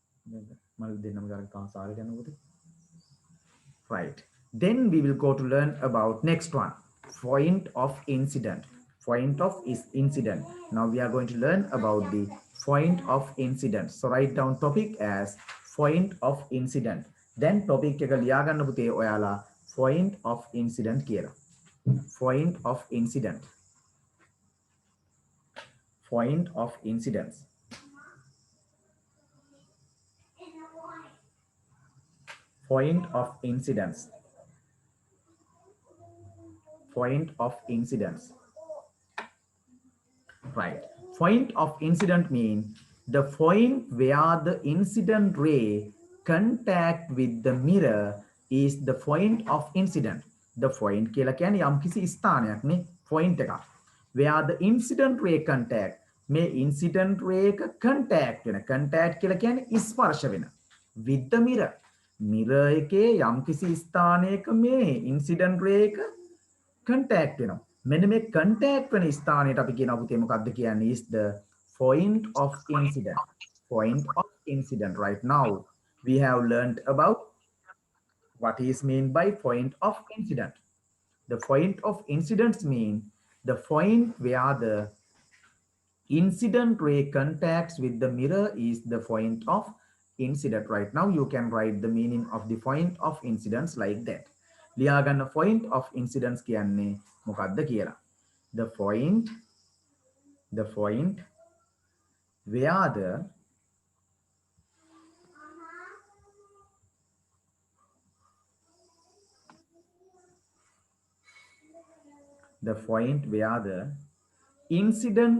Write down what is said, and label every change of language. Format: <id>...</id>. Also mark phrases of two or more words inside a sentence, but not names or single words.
<en>Right. Then we will go to learn about next one, point of incident. Point of is incident. Now we are going to learn about the point of incident. So write down topic as point of incident. Then topic</en> <si>එක ලියා ගන්න පුතේ ඔයාලා</si> <en>point of incident</en> <si>කියලා.</si> <en>Point of incident. Point of incidents. Point of incidents. Point of incidents. Right. Point of incident mean the point where the incident ray contact with the mirror is the point of incident. The point</en> <si>කියලා කියන්නේ යම්කිසි ස්ථානයක් නේ point එකක්.</si> <en>Where the incident ray contact</en> <si>මේ incident ray එක contact වෙන contact කියලා කියන්නේ ස්පර්ශ වෙන</si> <en>with the mirror.</en> <si>mirror එකේ යම්කිසි ස්ථානයක මේ</si> <en>incident ray</en> <si>එක contact වෙනවා. මෙන්න මේ contact වෙන ස්ථානයට අපි කියනවා පුතේ මොකක්ද කියන්නේ</si> <en>is the point of incident. Point of incident. Right now we have learned about what is mean by point of incident. The point of incidents mean the point where the incident ray contacts with the mirror is the point of incident. Right now you can write the meaning of the point of incidents like that.</en> <si>ලියා ගන්න</si> <en>point of incidents</en> <si>කියන්නේ මොකක්ද කියලා.</si> <en>The point where the point where the incident</en>